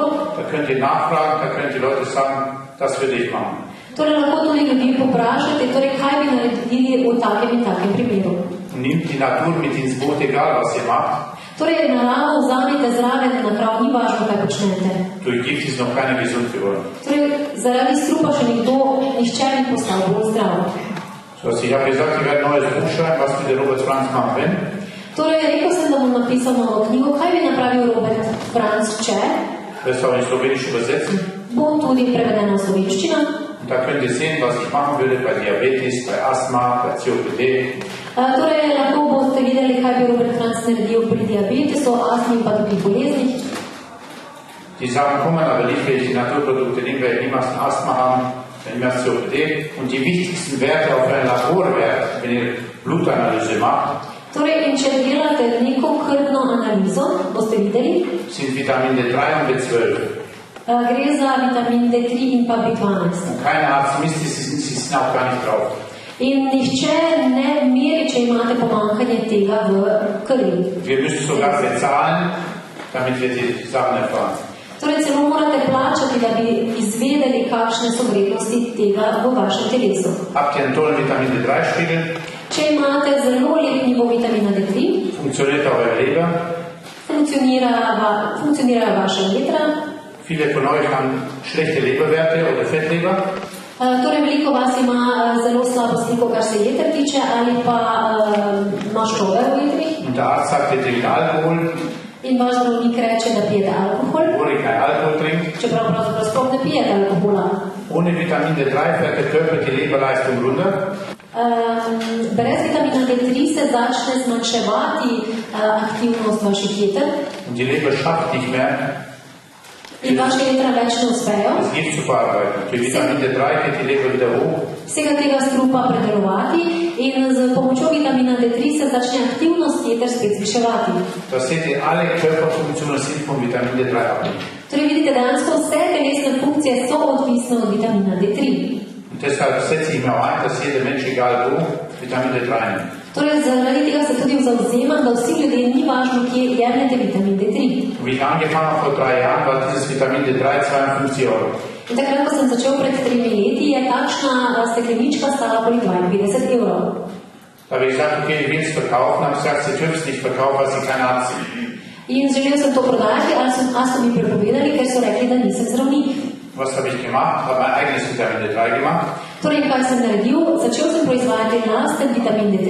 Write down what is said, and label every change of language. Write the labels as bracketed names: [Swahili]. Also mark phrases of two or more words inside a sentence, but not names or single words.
[German] Da könnt ihr nachfragen, da könnt die Leute sagen, das würde ich machen. [Slovenian] Torej lahko tudi ljudi poprašate, torej kaj bi naredili v takem in takem primeru. [German] Und nimmt die Natur mit ins Boot, egal was ihr macht. [Slovenian] Torej naravo vzamete zraven, na prav ni važno, kaj počnete. [German] Durch Gift ist noch keiner gesund geworden. [Slovenian] Torej zaradi strupa še nihče ni postal bolj zdrav. [German] So, ich habe gesagt, ich werde ein neues Buch schreiben, was wir der Robert Franz machen will. [Slovenian] Torej rekel sem, da bom napisal novo knjigo, kaj bi napravil Robert Franc, če [German] Das auch in Slowenisch übersetzen. [Slovenian] bo tudi prevedeno v slovenščino. [German] Und da könnt ihr sehen, was ich machen würde bei Diabetes, bei Asthma, bei COPD. [Slovenian] Torej lahko boste videli, kaj bi Robert Franc naredil pri diabetesu, astmi in pa drugih boleznih. [German] Die Sachen kommen aber nicht, wenn die Naturprodukte nehmen, weil niemals ein Asthma haben, wenn niemals COPD. Und die wichtigsten Werte auf einen Laborwert, wenn ihr Blutanalyse macht, [Slovenian] Torej, in če delate neko krvno analizo, boste videli, [German] sind Vitamin D3 und B12. [Slovenian] gre za vitamin D3 in pa B12. [German] Und kein Arzt misst, sie sind auch gar nicht drauf. [Slovenian] In nihče ne meri, če imate pomanjkanje tega v krvi. [German] Wir müssen sogar bezahlen, damit wir die Sachen erfahren. [Slovenian] Torej, celo morate plačati, da bi izvedeli, kakšne so vrednosti tega v vašem telesu. [German] Habt ihr einen tollen Vitamin D3-Spiegel? [Slovenian] Če imate zelo lep nivo vitamina D3, [German] Funktioniert auch eure Leber? [Slovenian] funkcionira vaša jetra. [German] Viele von euch haben schlechte Leberwerte oder Fettleber. [Slovenian] Torej, veliko vas ima zelo slabo sliko, kar se jeter tiče, ali pa maščobe v jetrih. [German] Und der Arzt sagt, ihr trinkt Alkohol, [Slovenian] In vaš zdravnik reče, da pijete alkohol, [German] obwohl ihr keinen Alkohol trinkt. [Slovenian] čeprav pravzaprav sploh ne pijete alkohola. [German] Ohne Vitamin D3 fährt der Körper die Leberleistung runter. [Slovenian] Brez vitamina D3 se začne zmanjševati aktivnost vaših jeter [German] Und die Leber schafft nicht mehr, [Slovenian] in vaše jetra več ne uspejo. [German] das Gift zu verarbeiten. Durch Vitamin D3 geht die Leber wieder hoch. [Slovenian] Vsega tega strupa predelovati in z pomočjo vitamina D3 se začne aktivnost jeter spet zviševati. [German] Da seht ihr, alle Körperfunktionen sind vom Vitamin D3 abhängig. [Slovenian] Torej vidite, dejansko vse telesne funkcije so odvisne od vitamina D3. [German] Und deshalb setze ich mir auch ein, dass jeder Mensch, egal wo, Vitamin D3 nimmt. [Slovenian] Torej zaradi tega se tudi zavzemam, da vsi ljudje ni važno, kje jemljete vitamin D3. [German] Und wie ich angefangen habe vor 3 Jahren, war dieses Vitamin D3 52 €. [Slovenian] In takrat, ko sem začel pred 3 leti, je takšna steklenička stala okoli 52 evrov. [German] Da habe ich gesagt, okay, ich will es verkaufen, habe gesagt, Sie dürfen es nicht verkaufen, weil Sie kein Arzt sind. [Slovenian] In želel sem to prodati, ali so mi prepovedali, ker so rekli, da nisem zdravnik. [German] Was habe ich gemacht? Habe mein eigenes Vitamin D3 gemacht. [Slovenian] Torej, kaj sem naredil? Začel sem proizvajati lasten vitamin D3.